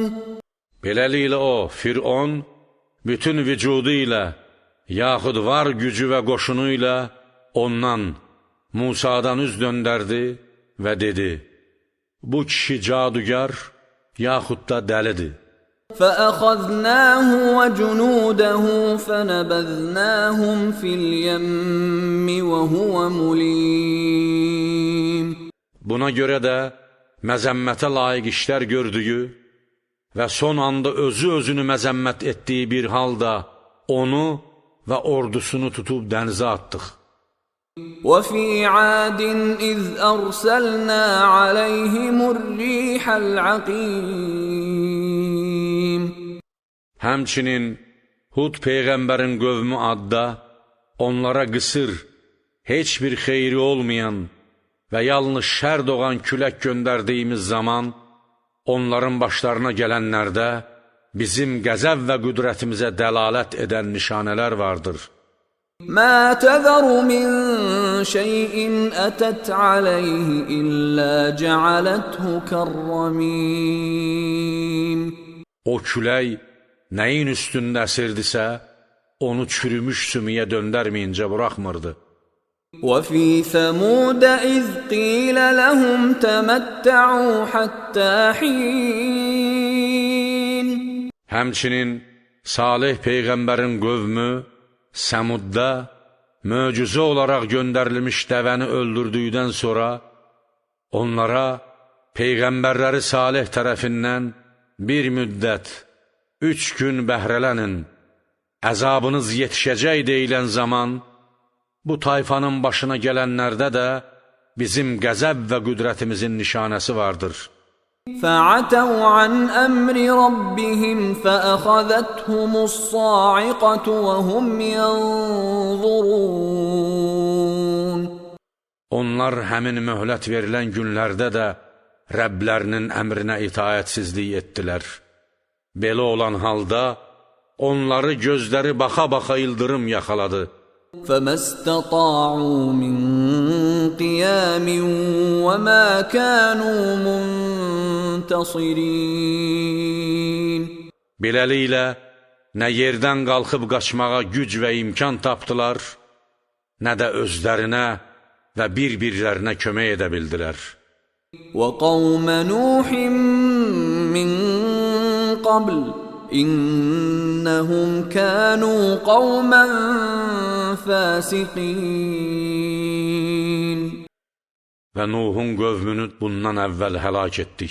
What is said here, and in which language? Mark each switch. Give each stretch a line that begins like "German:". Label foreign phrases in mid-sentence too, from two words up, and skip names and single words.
Azerbaijani: Beləliklə o, Firon, bütün vücudu ilə, yaxud var gücü və qoşunu ilə ondan, Musadan üz döndərdi və dedi: bu kişi cadugar, yaxud da dəlidir.
Arabic: فأخذناه وجنوده فنبذناهم في اليم وهو مليم.
Azerbaijani: Buna görə də məzəmmətə layiq işlər gördüyü və son anda özünü məzəmmət etdiyi bir halda onu və ordusunu tutub dənizə atdıq.
Arabic: وفي عاد إذ أرسلنا عليهم الريح العقيم.
Azerbaijani: Həmçinin Hud Peyğəmbərin qövmü adda onlara qısır, heç bir xeyri olmayan və yalnız şər doğan külək göndərdiyimiz zaman onların başlarına gələnlərdə bizim qəzəb və qüdrətimizə dəlalət edən nişanələr vardır.
Arabic: ما تذر من شيء أتت عليه إلا جعلته كالرميم.
Azerbaijani: O külək nəyin üstündə əsirdisə, onu çürümüş sümüyə döndərməyincə buraxmırdı.
Arabic: وفي ثمود إذ قيل لهم تمتعوا حتى حين.
Azerbaijani: Həmçinin Salih Peyğəmbərin qövmü Səmudda möcüzə olaraq göndərilmiş dəvəni öldürdükdən sonra onlara Peyğəmbərləri Salih tərəfindən bir müddət 3 gün bəhrələnin, əzabınız yetişəcək deyilən zaman bu tayfanın başına gələnlərdə də bizim qəzəb və qüdrətimizin nişanəsi vardır.
Arabic: فَعَتَوْا عَنْ أَمْرِ رَبِّهِمْ فَأَخَذَتْهُمُ الصَّاعِقَةُ وَهُمْ يَنْظُرُونَ
Azerbaijani: Onlar həmin möhlət verilən günlərdə də Rəblərinin əmrinə itaətsizlik etdilər. Belə olan halda onları gözləri baxa-baxa ildırım yaxaladı.
Arabic: فَمَا اسْتَطَاعُوا مِنْ قِيَامٍ وَمَا كَانُوا مُنْتَصِرِينَ
Azerbaijani: Beləliklə, nə yerdən qalxıb qaçmağa güc və imkan tapdılar, nə də özlərinə və bir-birlərinə kömək edə bildilər.
Arabic: وَقَوْمَ نُوحٍ مِّن قَبْلُ إِنَّهُمْ كَانُوا قَوْمًا فَاسِقِينَ
Azerbaijani: Və Nuhun qövmünü bundan əvvəl həlak etdik.